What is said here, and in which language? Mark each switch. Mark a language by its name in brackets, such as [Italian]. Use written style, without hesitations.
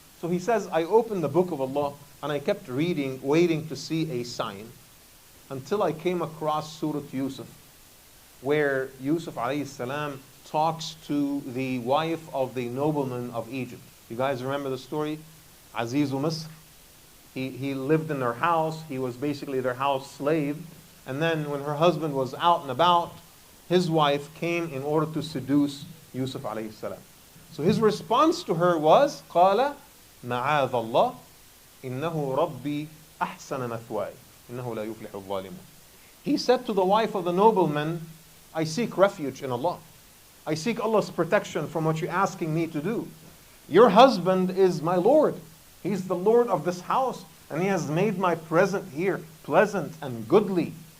[English] So he says, I opened the book of Allah and I kept reading, waiting to see a sign, until I came across Surah Yusuf, where Yusuf alayhi salam talks to the wife of the nobleman of Egypt. You guys remember the story? Azizu Misr. He lived in their house. He was basically their house slave. And then when her husband was out and about, his wife came in order to seduce Yusuf alayhi salam. So his response to her was, [Arabic] قال معاذ الله إنه ربي أحسن مثواي إنه لا يفلح الظالمون. [English] He said to the wife of the nobleman, I seek refuge in Allah. I seek Allah's protection from what you're asking me to do. Your husband is my Lord. He's the Lord of this house, and he has made my present here pleasant and goodly.